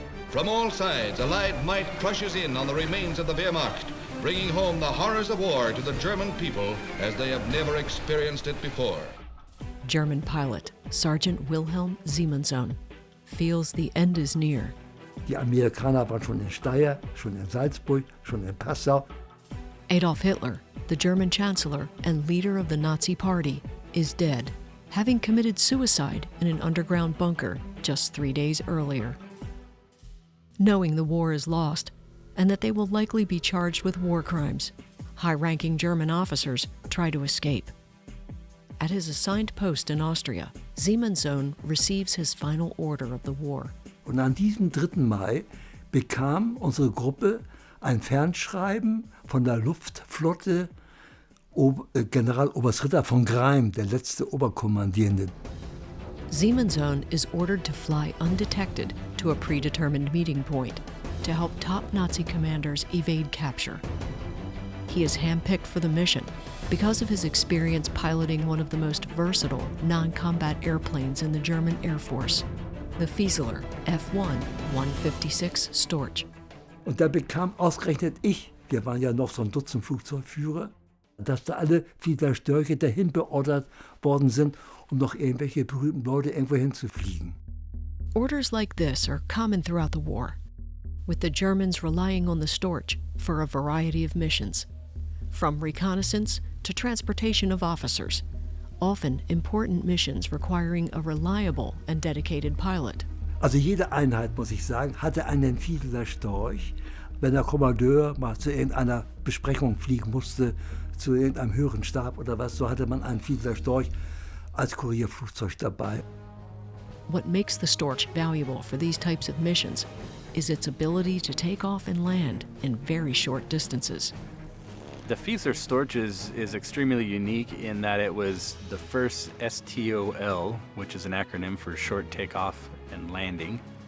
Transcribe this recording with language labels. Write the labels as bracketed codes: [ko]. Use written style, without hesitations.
[en] From all sides, Allied might crushes in on the remains of the Wehrmacht, bringing home the horrors of war to the German people as they have never experienced it before. German pilot Sergeant Wilhelm Siemenssohn feels the end is near. [de] Die Amerikaner waren schon in Steyr, schon in Salzburg, schon in Passau. [en] Adolf Hitler, the German chancellor and leader of the Nazi Party, is dead, having committed suicide in an underground bunker just 3 days earlier. Knowing the war is lost and that they will likely be charged with war crimes, high-ranking German officers try to escape. At his assigned post in Austria, Siemenssohn receives his final order of the war. [de] Und an diesem 3. Mai bekam unsere Gruppe ein Fernschreiben von der Luftflotte Generaloberst Ritter von Greim, der letzte Oberkommandierende. [en] Siemenssohn is ordered to fly undetected to a predetermined meeting point to help top Nazi commanders evade capture. He is handpicked for the mission because of his experience piloting one of the most versatile non-combat airplanes in the German Air Force, the Fieseler F156 Storch. [de] Und da bekam ausgerechnet ich, wir waren ja noch so ein Dutzend Flugzeugführer, dass da alle Fiedler Störche dahin beordert worden sind, um noch irgendwelche berühmten Leute irgendwo hinzufliegen. [en] Orders like this are common throughout the war, with the Germans relying on the Storch for a variety of missions, from reconnaissance to transportation of officers, often important missions requiring a reliable and dedicated pilot. [de] Also jede Einheit, muss ich sagen, hatte einen Fiedler Storch. Wenn der Kommandeur mal zu irgendeiner Besprechung fliegen musste, zu irgendeinem höheren Stab oder was, so hatte man einen Fiedler Storch als Kurierflugzeug dabei. [en] What makes the Storch valuable for these types of missions is its ability to take off and land in very short distances. The Fieseler Storch is extremely unique in that it was the first STOL, which is an acronym for short takeoff and landing.